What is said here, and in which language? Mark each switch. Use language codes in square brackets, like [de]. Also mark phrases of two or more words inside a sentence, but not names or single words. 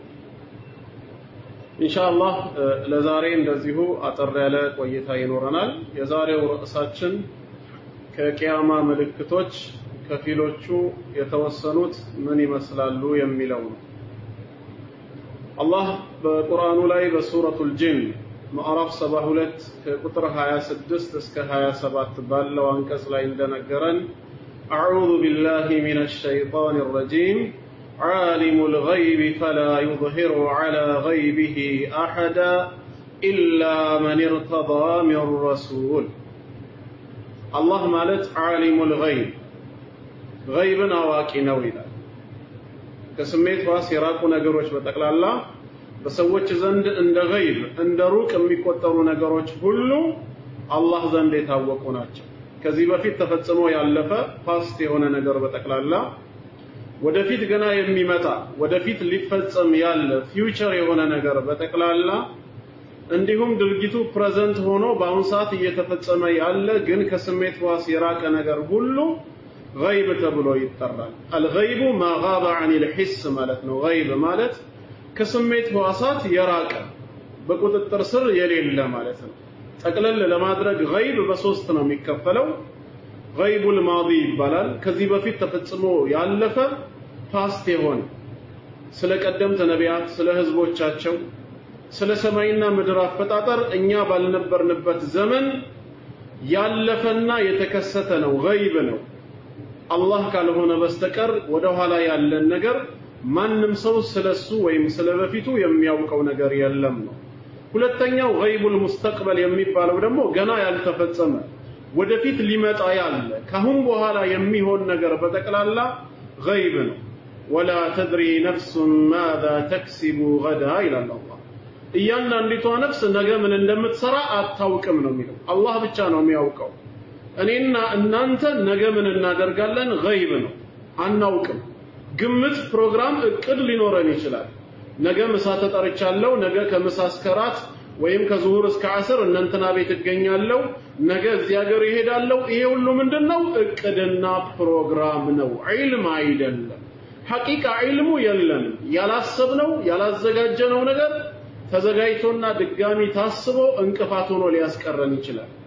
[am] ኢንሻአላህ ለዛሬ እንደዚሁ አጠር ያለ ቆይታ ይኖረናል የዛሬው ርዕሳችን ከቂያማ ምልክቶች ከፊሎቹ የተወሰኑት ምን ይመስላሉ የሚለው ነው አላህ በቁርአኑ ላይ በሱረቱል ጂን ምዕራፍ 72 ከቁጥር 26 እስከ 27 ባለው አንቀጽ ላይ እንደነገረን [ar] أعوذ بالله من الشيطان الرجيم عالم الغيب فلا يظهر على غيبه أحدا إلا من ارتضى من رسول الله مالت عالم الغيب غيبنا واكينو ይላል [am] ከስሜት ዋስ የራቁ ነገሮች በጠቅላላ በሰዎች ዘንድ እንደ ገይብ እንደ ሩቅ የሚቆጠሩ ነገሮች ሁሉ አላህ ዘንድ የታወቁ ናቸው ከዚህ በፊት ተፈጽሞ ያለፈ ፓስት የሆነ ነገር በጠቅላላ ወደፊት ገና የሚመጣ ወደፊት ሊፈጸም ያለ ፊውቸር የሆነ ነገር በጠቅላላ እንዲሁም ድርጊቱ ፕሬዘንት ሆኖ በአሁን ሰዓት እየተፈጸመ ያለ ግን ከስሜት ዋስ የራቀ ነገር ሁሉ غيب ተብሎ ይጠራል [ar] الغيب ما غاب عن الحس [am] ማለት ነው غيب ማለት ከስሜት ዋሳት የራቀ በቁጥጥር ስር የሌለ ማለት ነው ጠቅለል ለማድረግ غيب በሶስት ነው የሚከፈለው [ar] غيب الماضي [am] ይባላል ከዚህ በፊት ተፈጽሞ ያለፈ ፓስት የሆነ ስለ ቀደምት ነቢያት ስለ ህዝቦቻቸው ስለ ሰማይና ምድር አፈጣጠር እኛ ባልነበርንበት ዘመን ያለፈና የተከሰተ ነው غيب ነው አላህ ካልሆነ በስተቀር ወደ ኋላ ያለን ነገር ማንንም ሰው ስለሱ ወይም ስለበፊቱ የሚያውቀው ነገር የለም ነው ሁለተኛው [ar] غيب المستقبل [am] የሚባለው ደግሞ ገና ያልተፈጸመ ወደፊት ሊመጣ ያለ ካሁን በኋላ የሚሆን ነገር በጠቅላላ غيب ነው [ar] ولا تدري نفس ماذا تكسب غدا الى الله [am] እያንዳንዲቷ ነፍስ ነገ ምን እንደምትሰራ አታውቅም ነው የሚለው አላህ ብቻ ነው የሚያውቀው እኔና እናንተ ነገ ምን እናደርጋለን غيب ነው አናውቅም ግምት ፕሮግራም እቅድ ሊኖረን ይችላል ነገ ምሳ ተጠርቻለሁ ነገ ከምሳ እስከ ራት ወይም ከዙሁር እስከ ዓስር እናንተና ቤት እገኛለሁ ነገ እዚህ ሀገር ይሄዳለሁ ይሄ ሁሉ ምንድነው እቅድና ፕሮግራም ነው ዒልም አይደለም ሐቂቃ ዒልሙ የለም ያላሰብነው ያላዘጋጀነው ነገር ተዘጋጅቶና ድጋሚ ታስቦ እንቅፋት ሆኖ ሊያስቀረን ይችላል